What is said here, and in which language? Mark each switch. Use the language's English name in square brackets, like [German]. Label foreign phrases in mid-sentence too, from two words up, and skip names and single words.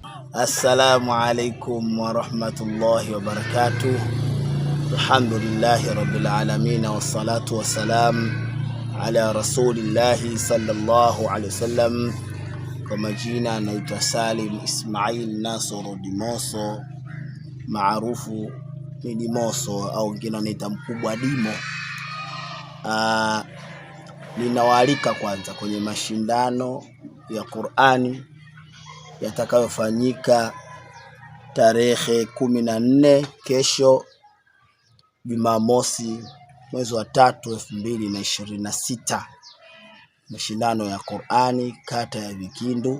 [Arabic] السلام عليكم ورحمة الله وبركاته. الحمد لله رب العالمين، والصلاة والسلام على رسول الله صلى الله عليه وسلم. [Swahili] Kwa majina naitwa Salim Ismail Nasoro Dimoso, maarufu ni Dimoso au wengine wanaita Mkubwa Dimo. Ninawaalika kwanza kwenye mashindano ya Qur'ani yatakayofanyika tarehe 14 kesho Jumamosi mwezi wa 3 2026, mashindano ya Qur'ani kata ya Vikindu.